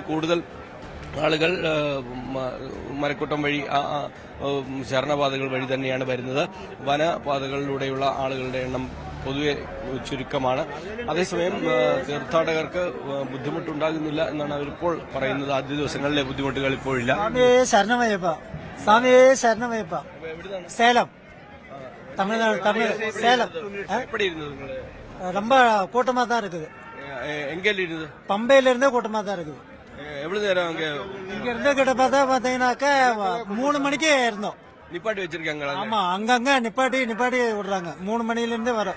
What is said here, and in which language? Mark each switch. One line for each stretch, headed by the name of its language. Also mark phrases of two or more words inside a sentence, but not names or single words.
Malayalam: കൂടുതൽ ആളുകൾ മരക്കൂട്ടം വഴി ശരണപാതകൾ വഴി തന്നെയാണ് വരുന്നത്. വനപാതകളിലൂടെയുള്ള ആളുകളുടെ എണ്ണം പൊതുവെ ചുരുക്കമാണ്. അതേസമയം തീർത്ഥാടകർക്ക് ബുദ്ധിമുട്ടുണ്ടാകുന്നില്ല എന്നാണ് അവരിപ്പോൾ പറയുന്നത്. ആദ്യ ദിവസങ്ങളിലെ ബുദ്ധിമുട്ടുകൾ ഇപ്പോഴില്ല. സേലം,
Tamil: தமிழ்நாடு, சேலம். எப்படி இருந்தது? ரொம்ப கூட்டமா தான் இருக்குது. எங்க இருந்தது? பம்பையில இருந்தே கூட்டமா தான் இருக்குது. எவ்வளவு நேரம் அங்க இங்க இருந்து கிட்ட பாத்தீங்கன்னாக்கா 3 மணிக்கே இருந்தோம். நிப்பாட்டி வச்சிருக்காங்களா? ஆமா, அங்கங்க நிப்பாட்டி விடுறாங்க. 3 மணில இருந்து வரும்.